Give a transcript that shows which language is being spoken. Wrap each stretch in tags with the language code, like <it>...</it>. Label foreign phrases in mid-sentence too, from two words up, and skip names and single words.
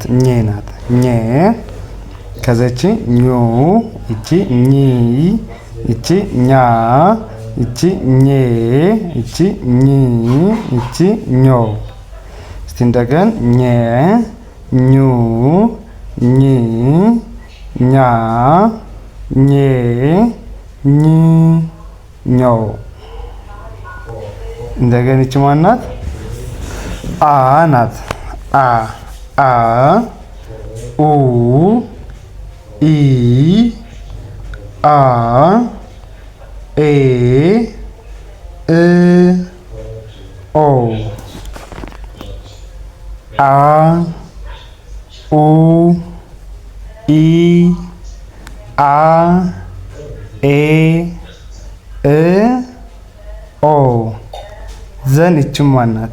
<am>ኘ ናት። ኘ ከዘቺ ኙ፣ ይቺ ኚ፣ ይቺ ኛ፣ ይቺ ኘ፣ ይቺ ኚ፣ ይቺ ኞ። እስቲ እንደገን ኘ፣ ኙ፣ ኚ፣ ኛ፣ ኘ፣ ኝ፣ ኞ። እንደገን ይቺ ማናት? አ ናት። አ አ ኡ ኢ አ ኤ እ ኦ አ ኡ ኢ አ ኤ እ ኦ። ዘን ይችም ማናት?</am>